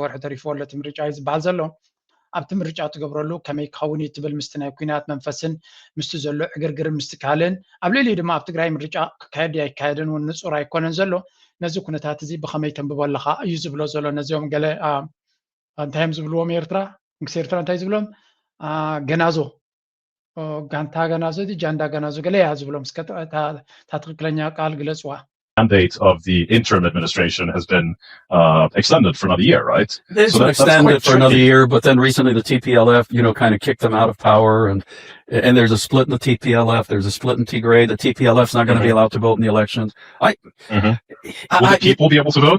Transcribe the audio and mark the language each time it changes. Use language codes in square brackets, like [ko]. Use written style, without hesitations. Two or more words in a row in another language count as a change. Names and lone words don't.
[ti] ወርሒ ተሪፍዎ ኣሎ እቲ ምርጫ እዩ ዝበሃል ዘሎ ኣብቲ ምርጫ ትገብረሉ ከመይ ክኸውን እዩ ትብል ምስቲ ናይ ኩናት መንፈስን ምስቲ ዘሎ ዕግርግርን ምስቲ ካልእን ኣብ ልዕሊኡ ድማ ኣብ ትግራይ ምርጫ ክካየድ ኣይካየድን እውን ንፁር ኣይኮነን ዘሎ ነዚ ኩነታት እዚ ብኸመይ ተንብቦ ኣለካ እዩ ዝብሎ ዘሎ ነዚኦም ገለ እንታይም ዝብልዎም ኤርትራ ንግሲ ኤርትራ እንታይ ዝብሎም ገናዞ ጋንታ ገናዞ ጃንዳ ገናዞ ገለ ያ ዝብሎም እስከ ትክክለኛ ቃል ግለፅዋ [en] mandate of the interim administration has been extended for another year, right? It's been extended for another year, but then recently the TPLF, kind of kicked them out of power, and there's a split in the TPLF. There's a split in Tigray. The TPLF's not going to be allowed to vote in the elections. Will the people be able to vote?